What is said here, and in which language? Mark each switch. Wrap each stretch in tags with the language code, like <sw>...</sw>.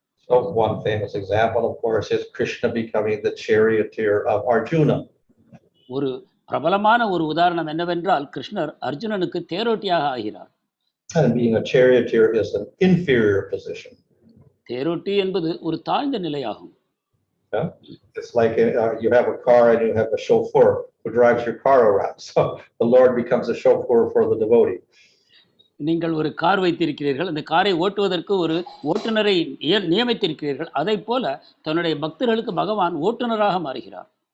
<en>So one famous example, of course, is Krishna becoming the charioteer of Arjuna.</en> <ta>ஒரு பிரபலமான ஒரு உதாரணம் என்னவென்றால் கிருஷ்ணர் அர்ஜுனனுக்கு தேரோட்டியாக ஆகிறார்.</ta> <en>And being a charioteer is an inferior position.</en> <ta>தேரோட்டி என்பது ஒரு தாழ்ந்த நிலையாகும்.</ta> <en>Yeah? It's like you have a car and you have a chauffeur who drives your car around. So the Lord becomes a chauffeur for the devotee.</en> <ta>நீங்கள் ஒரு car வைத்திருக்கிறீர்கள், அந்த காரை ஓட்டுவதற்கு ஒரு ஓட்டுநரை நியமித்திருக்கிறீர்கள். அதை போல தன்னுடைய பக்தர்களுக்கு பகவான் ஓட்டுநராக மாறுகிறார்.</ta>